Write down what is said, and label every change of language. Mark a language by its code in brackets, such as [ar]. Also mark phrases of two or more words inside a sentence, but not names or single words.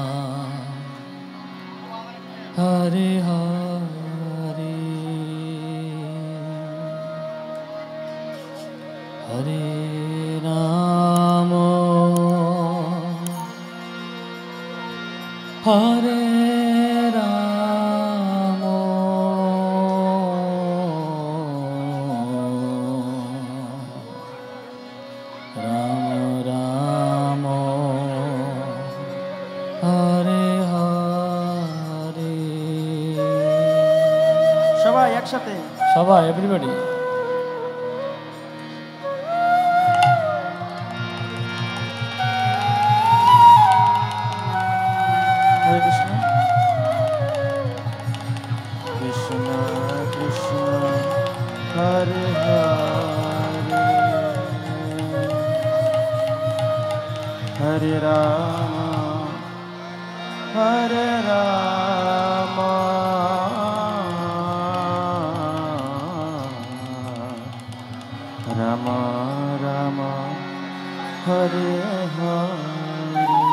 [sa] हरे हरे, हरे राम, हरे राम, राम राम, हरे हरे. [bn] সবাই একসাথে, সবাই, এভরিবডি। [sa] হরে কৃষ্ণ কৃষ্ণ কৃষ্ণ হরে হরে, হরে রাম হরে রাম, রাম রাম হরে হরে।